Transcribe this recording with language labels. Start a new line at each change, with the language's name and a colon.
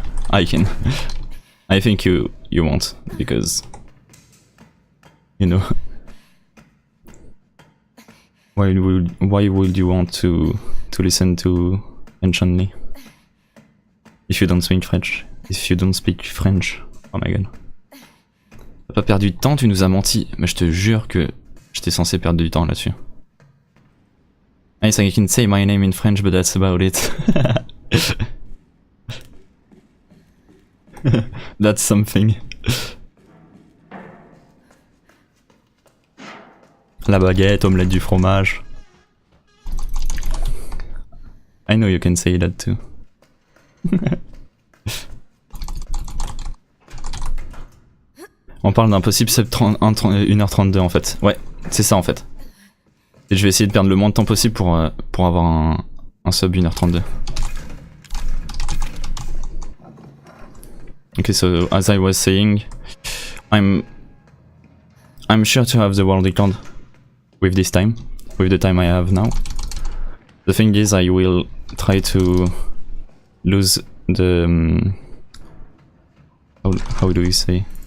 English: I can. I think you won't, because you know. Why would you want to listen to French only? If you don't speak French. If you don't speak French. Oh my god.
French: T'as pas perdu de temps, tu nous as menti. Mais je te jure que j'étais censé perdre du temps là-dessus.
English: I can say my name in French, but that's about it. That's something.
French: La baguette, omelette du fromage.
English: I know you can say that too.
French: On parle d'un possible sub 1h32 en fait. Ouais, c'est ça en fait. Et je vais essayer de perdre le moins de temps possible pour avoir un sub 1h32.
English: Okay, so as I was saying, I'm sure to have the world record with this time, with the time I have now. The thing is, I will try to lose the how do you say?